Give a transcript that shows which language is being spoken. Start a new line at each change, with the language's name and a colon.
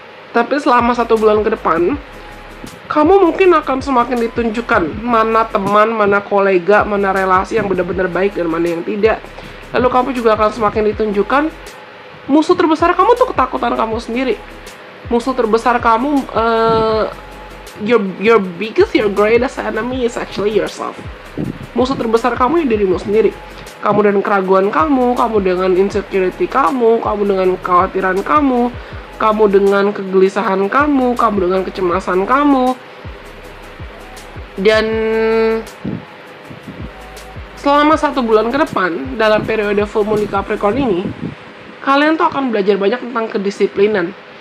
Indonesian: Tapi selama 1 bulan ke depan, kamu mungkin akan semakin ditunjukkan mana teman, mana kolega, mana relasi yang benar-benar baik dan mana yang tidak. Lalu kamu juga akan semakin ditunjukkan musuh terbesar kamu tuh ketakutan kamu sendiri. Musuh terbesar kamu,
English: your biggest, your greatest enemy is actually yourself.
Indonesian: Musuh terbesar kamu ya dirimu sendiri. Kamu dengan keraguan kamu dengan insecurity kamu dengan kekhawatiran kamu dengan kegelisahan kamu dengan kecemasan kamu. Dan selama 1 bulan ke depan, dalam periode full moon di Capricorn ini, kalian tuh akan belajar banyak tentang kedisiplinan.